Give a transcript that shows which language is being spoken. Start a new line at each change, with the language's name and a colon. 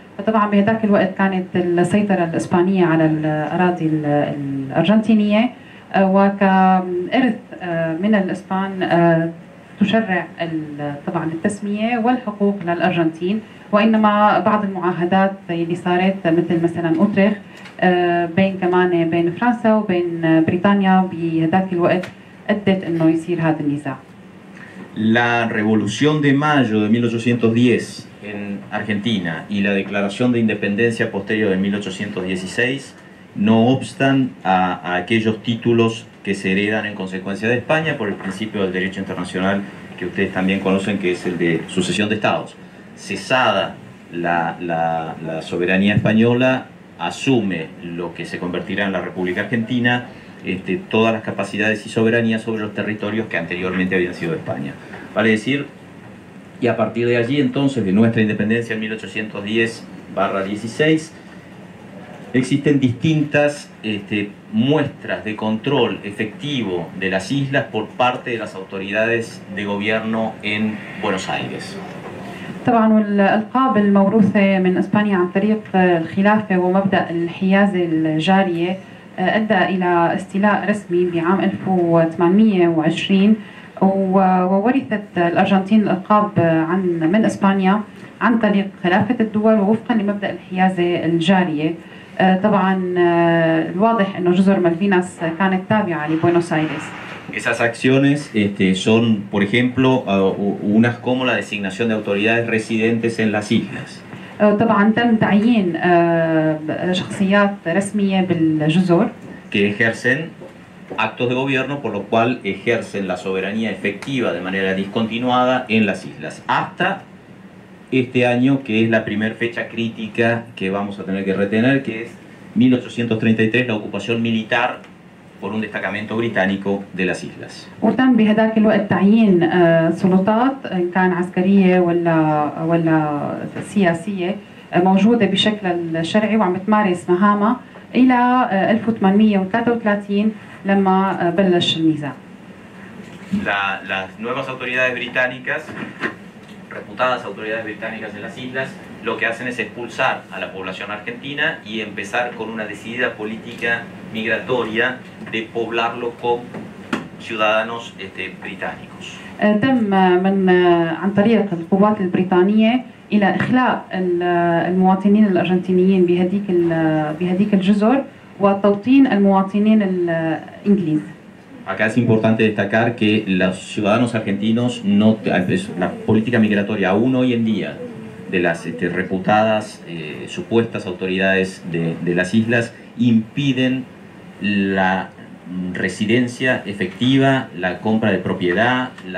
Arabic: فطبعا بهذاك الوقت كانت السيطرة الاسبانية على الاراضي الارجنتينية وكإرث من الاسبان تشرع طبعا التسمية والحقوق للأرجنتين، وإنما بعض المعاهدات اللي صارت مثلا أوتريخ بين كمان بين فرنسا وبين بريطانيا بهذاك الوقت أدت إنه يصير هذا النزاع.
Spanish: La Revolución de Mayo de 1810 en Argentina y la Declaración de Independencia posterior de 1816 no obstan a aquellos títulos que se heredan en consecuencia de España por el principio del derecho internacional que ustedes también conocen, que es el de sucesión de estados. Cesada la soberanía española, asume lo que se convertirá en la República Argentina todas las capacidades y soberanías sobre los territorios que anteriormente habían sido de España. Vale decir, y a partir de allí entonces, de nuestra independencia en 1810/16, existen distintas muestras de control efectivo de las islas por parte de las autoridades de gobierno en Buenos Aires.
Arabic: طبعا والألقاب الموروثة من إسبانيا عن طريق الخلافة ومبدأ الحيازة الجارية أدى إلى استيلاء رسمي بعام 1820 وورثت الأرجنتين الألقاب من إسبانيا عن طريق خلافة الدول ووفقا لمبدأ الحيازة الجارية. طبعا الواضح انه جزر مالفيناس كانت تابعة لبوينوس آيرس.
Spanish: Esas acciones son, por ejemplo, unas como la designación de autoridades residentes en las islas.
Arabic: طبعا تم تعيين شخصيات رسمية بالجزر
Spanish: que ejercen actos de gobierno, por lo cual ejercen la soberanía efectiva de manera discontinuada en las islas, hasta este año, que es la primera fecha crítica que vamos a tener que retener, que es 1833, la ocupación militar por un destacamento británico de las islas.
Arabic: وتم بهذاك الوقت تعيين سلطات إن كان عسكرية ولا سياسية موجودة بشكل الشرعي وعم تمارس مهامها إلى 1833 لما بلش النزاع.
Spanish: Las nuevas autoridades británicas, reputadas autoridades británicas en las islas, lo que hacen es expulsar a la población argentina y empezar con una decidida política migratoria de poblarlo con ciudadanos británicos.
Arabic: تم عن طريق القوات البريطانية إلى إخلاء المواطنين الأرجنتينيين بهذيك الجزر وتوطين المواطنين الإنجليز.
Spanish: Acá es importante destacar que los ciudadanos argentinos, la política migratoria aún hoy en día de las reputadas supuestas autoridades de las islas impiden la residencia efectiva, la compra de propiedad,